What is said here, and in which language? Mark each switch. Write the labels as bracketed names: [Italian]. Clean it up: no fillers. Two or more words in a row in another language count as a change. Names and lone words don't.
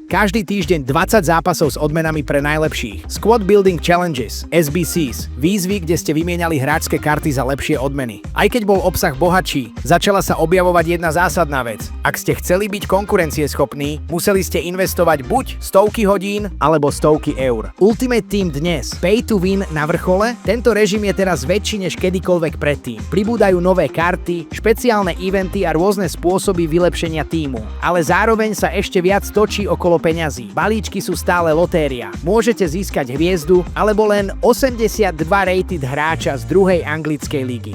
[Slovak] Každý týždeň 20 zápasov s odmenami pre najlepších. [English] Squad Building Challenges, SBCs. [Slovak] Výzvy, kde ste vymieniali hráčske karty za lepšie odmeny. Aj keď bol obsah bohatší, začala sa objavovať jedna zásadná vec. Ak ste chceli byť konkurencieschopní, museli ste investovať buď stovky hodín, alebo stovky eur. Ultimate Team dnes, [English] pay to win [Slovak] na vrchole, tento režim je teraz väčší než kedykoľvek predtým. Pribúdajú nové karty, špeciálne eventy a rôzne spôsoby vylepšenia tímu. Ale zároveň sa ešte viac točí okolo peňazí. Balíčky sú stále lotéria. Môžete získať hviezdu, alebo len 82 rated hráča z druhej anglickej ligy.